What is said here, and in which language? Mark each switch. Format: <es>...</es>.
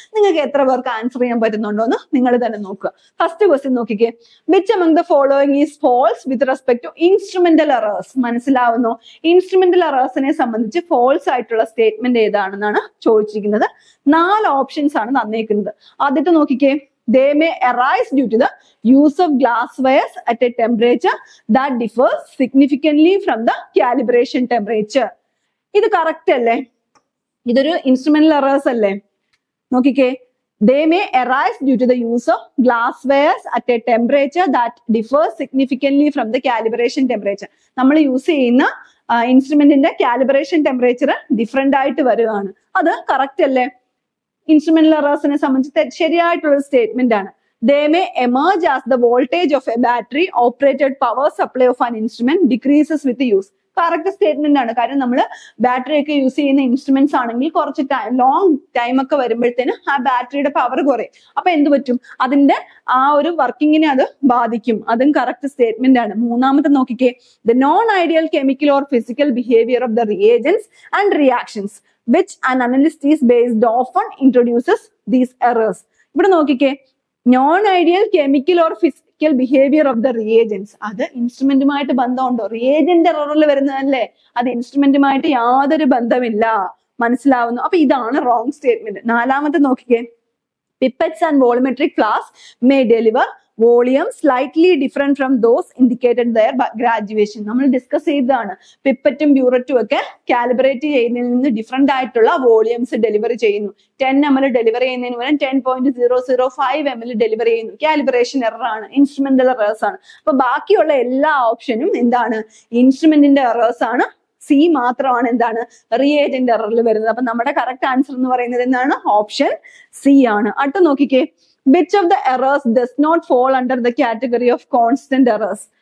<ml>നിങ്ങൾക്ക് എത്ര പേർക്ക് ആൻസർ ചെയ്യാൻ പറ്റുന്നുണ്ടോ എന്ന് നിങ്ങൾ തന്നെ നോക്കുക. ഫസ്റ്റ് ക്വസ്റ്റ്യൻ നോക്കിക്കേ.</ml> <en>Which among the following is false with respect to instrumental errors?</en> <ml>മനസ്സിലാവുന്നു? ഇൻസ്ട്രുമെന്റൽ എറേഴ്സിനെ സംബന്ധിച്ച് ഫോൾസ് ആയിട്ടുള്ള സ്റ്റേറ്റ്മെന്റ് ഏതാണെന്നാണ് ചോദിച്ചിരിക്കുന്നത്. 4 ഓപ്ഷൻസ് ആണ് തന്നേക്കുന്നത്. ആദ്യത്തെ നോക്കിക്കേ.</ml> <en>They may arise due to the use of glass wires at a temperature that differs significantly from the calibration temperature.</en> <ml>ഇത് correct അല്ലേ? ഇതൊരു ഇൻസ്ട്രുമെന്റൽ എറേഴ്സ് അല്ലേ? നോക്കിക്കേ.</ml> <en>They may arise due to the use of glass wires at a temperature that differs significantly from the calibration temperature.</en> <ml>നമ്മൾ use ചെയ്യുന്ന ഇൻസ്ട്രുമെന്റിന്റെ calibration temperature different ആയിട്ട് വരികയാണ്. അത് കറക്റ്റ് അല്ലേ? ഇൻസ്ട്രുമെന്റൽ എറേഴ്സിനെ സംബന്ധിച്ച് ശരിയായിട്ടുള്ള സ്റ്റേറ്റ്മെന്റ് ആണ്.</ml> <en>They may emerge as the voltage of a battery operated power supply of an instrument decreases with use.</en> <ml>Correct statement ആണ്. കാര്യം നമ്മൾ ബാറ്ററി ഒക്കെ യൂസ് ചെയ്യുന്ന ഇൻസ്ട്രുമെന്റ്സ് ആണെങ്കിൽ കുറച്ച് ലോങ് ടൈം ഒക്കെ വരുമ്പോഴത്തേന് ആ ബാറ്ററിയുടെ പവർ കുറയും. അപ്പൊ എന്ത് പറ്റും? അതിന്റെ ആ ഒരു വർക്കിങ്ങിനെ അത് ബാധിക്കും. അതും കറക്റ്റ് സ്റ്റേറ്റ്മെന്റ് ആണ്. മൂന്നാമത്തെ നോക്കിക്കേ.</ml> <en>The non-ideal chemical or physical behavior of the reagents and reactions which an analyst is based often introduces these errors.</en> <ml>ഇവിടെ നോക്കിക്കേ.</ml> <en>Non ideal chemical or physical behaviour of the reagents.</en> <ml>അത് ഇൻസ്ട്രുമെന്റുമായിട്ട് ബന്ധമുണ്ടോ? Reagent എററിൽ വരുന്നതല്ലേ? അത് ഇൻസ്ട്രുമെന്റുമായിട്ട് യാതൊരു ബന്ധമില്ല. മനസ്സിലാവുന്നു? അപ്പൊ ഇതാണ് റോങ് സ്റ്റേറ്റ്മെന്റ്. നാലാമത്തെ നോക്കിക്കേ.</ml> <en>Pipettes and volumetric flasks may deliver volume slightly different from those indicated there by graduation.</en> <ml>നമ്മൾ ഡിസ്കസ് ചെയ്തതാണ്. പിപ്പറ്റും ബ്യൂററ്റും ഒക്കെ കാലിബ്രേറ്റ് ചെയ്യുന്നതിൽ നിന്ന് ഡിഫറെന്റ് ആയിട്ടുള്ള വോളിയംസ് ഡെലിവറി ചെയ്യുന്നു. 10 ml ഡെലിവറി ചെയ്യുന്നതിന് പകരം 10.005 ml ഡെലിവറി ചെയ്യുന്നു. കാലിബ്രേഷൻ എറർ ആണ്, ഇൻസ്ട്രുമെന്റൽ എറേഴ്സ് ആണ്. അപ്പൊ ബാക്കിയുള്ള എല്ലാ ഓപ്ഷനും എന്താണ്? ഇൻസ്ട്രുമെന്റിന്റെ എറേഴ്സ് ആണ്. സി മാത്രമാണ് എന്താണ്? റിയേജന്റ് എററിൽ വരുന്നത്. അപ്പൊ നമ്മുടെ കറക്റ്റ് ആൻസർ എന്ന് പറയുന്നത് എന്താണ്? ഓപ്ഷൻ സി ആണ്. അടുത്ത നോക്കിക്കേ.</ml> <en>Which of the errors does not fall under the category of constant errors?</en>